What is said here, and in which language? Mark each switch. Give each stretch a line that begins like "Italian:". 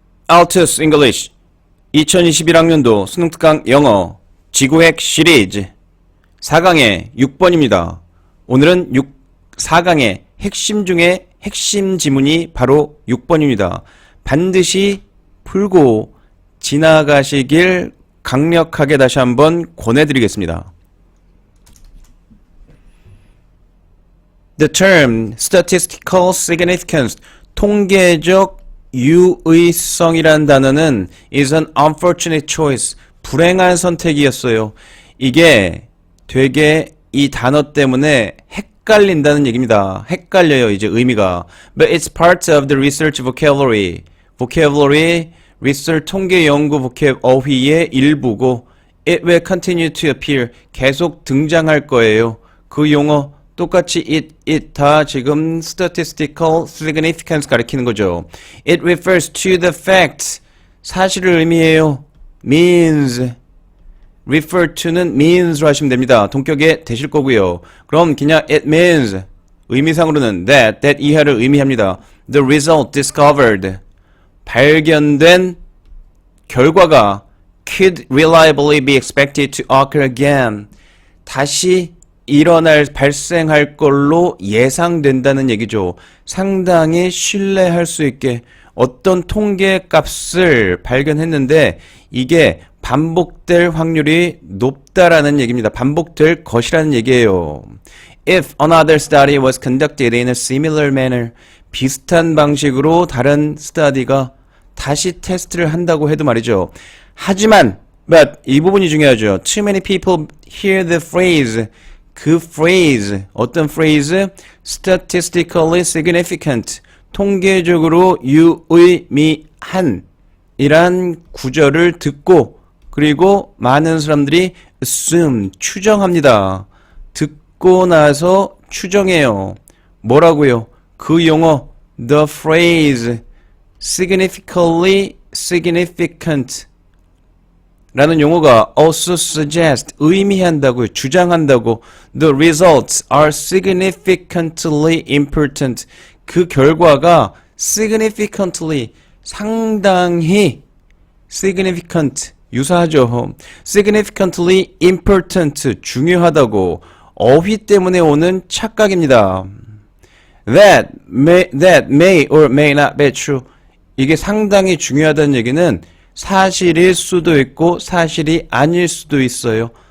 Korean: Altus English 2021학년도 수능특강 영어 지구핵 시리즈 4강의 6번입니다. 오늘은 4강의 핵심 중에 핵심 지문이 바로 6번입니다. 반드시 풀고 지나가시길 강력하게 다시 한번 권해드리겠습니다.
English: The term statistical significance,
Korean: 통계적 유의성이란 단어는
English: is an unfortunate choice,
Korean: 불행한 선택이었어요. 이게 되게 이 단어 때문에 헷갈린다는 얘기입니다. 헷갈려요, 이제 의미가.
English: But it's part of the research vocabulary. vocabulary, research 통계 연구 vocab
Korean: 어휘의 일부고
English: it will continue to appear,
Korean: 계속 등장할 거예요. 그 용어 똑같이 it 다 지금 statistical significance 가리키는 거죠.
English: It refers to the fact,
Korean: 사실을 의미해요. means, refer to는 means로 하시면 됩니다. 동격에 되실 거고요. 그럼 그냥
English: it means,
Korean: 의미상으로는 that 이하를 의미합니다.
English: The result discovered, 발견된 결과가 could reliably be expected to occur again,
Korean: 다시 발생할 걸로 예상된다는 얘기죠. 상당히 신뢰할 수 있게 어떤 통계 값을 발견했는데 이게 반복될 확률이 높다라는 얘기입니다. 반복될 것이라는 얘기예요.
English: If another study was conducted in a similar manner,
Korean: 비슷한 방식으로 다른 스터디가 다시 테스트를 한다고 해도 말이죠. 하지만,
English: but
Korean: 이 부분이 중요하죠.
English: Too many people hear the phrase, 그 phrase, 어떤 phrase? statistically significant,
Korean: 통계적으로 유의미한 이란 구절을 듣고 그리고 많은 사람들이 assume, 추정합니다. 듣고 나서 추정해요. 뭐라고요? 그 용어
English: the phrase significantly significant
Korean: 라는 용어가
English: also suggest,
Korean: 의미한다고요. 주장한다고.
English: The results are significantly important.
Korean: 그 결과가 significantly, 상당히 significant, 유사하죠.
English: significantly important,
Korean: 중요하다고. 어휘 때문에 오는 착각입니다.
English: That may or may not be true.
Korean: 이게 상당히 중요하다는 얘기는 사실일 수도 있고 사실이 아닐 수도 있어요.